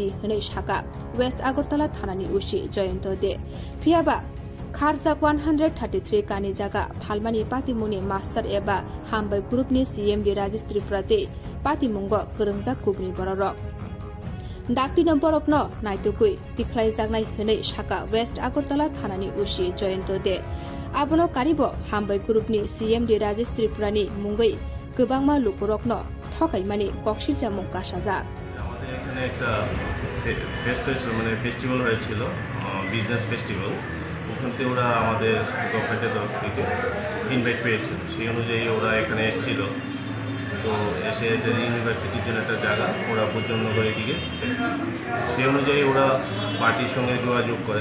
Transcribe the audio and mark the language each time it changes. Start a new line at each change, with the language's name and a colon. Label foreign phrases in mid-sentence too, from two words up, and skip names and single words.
Kok Borok: Hene Shaka West Agartala Thanani Ushi Jayanto De Piaba Kharzak 133 Kani Jaga Phalmani Pati Muni Master Eba Hambai Group ni CMD Rajesh Tripura Te Pati Mungo Kurungjak Kubni Bororok Daktino Borokno Naitukui Tiklai Jagnai Hene Shaka West Agartala Thanani Ushi Jayanto De Abono Karibo Hambai Group ni CMD Rajesh Tripura ni Mungoi Gobangma Lukurokno Thokaimani Kokshil Chamung Kashaja
Bangla: আমাদের এখানে একটা ফেস্টিভ্যাল হয়েছিল
English: business festival
Bangla: ওখান থেকে ওরা আমাদের গভর্নমেন্টের তরফ থেকে ইনভাইট পেয়েছিল সেই অনুযায়ী ওরা এখানে এসেছিল তো এসে ইউনিভার্সিটির জন্য একটা জায়গা ওরা ভোজনগরের দিকে দেখছে সেই অনুযায়ী ওরা পার্টির সঙ্গে যোগাযোগ করে